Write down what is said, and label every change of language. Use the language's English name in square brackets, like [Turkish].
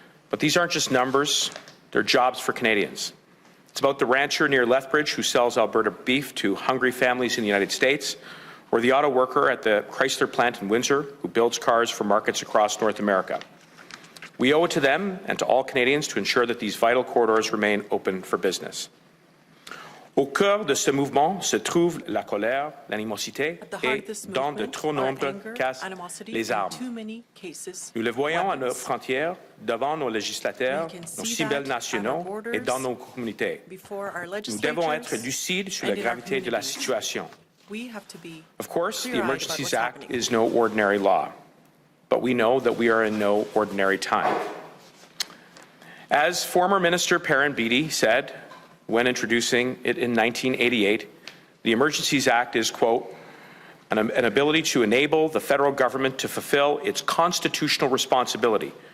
[English] But these aren't just numbers, they're jobs for Canadians. It's about the rancher near Lethbridge who sells Alberta beef to hungry families in the United States, or the auto worker at the Chrysler plant in Windsor who builds cars for markets across North America. We owe it to them and to all Canadians to ensure that these vital corridors remain open for business. [French] Au cœur de ce mouvement se trouve la colère, l'animosité et, dans de trop nombreux cas, les armes. Nous le voyons à nos frontières, devant nos législateurs, nos symboles nationaux et dans nos communautés. Nous devons être lucides sur la gravité de la situation. [English] Of course, the Emergencies Act is no ordinary law, but we know that we are in no ordinary time. As former Minister Perrin Beatty said when introducing it in 1988, the Emergencies Act is, quote, an ability to enable the federal government to fulfill its constitutional responsibility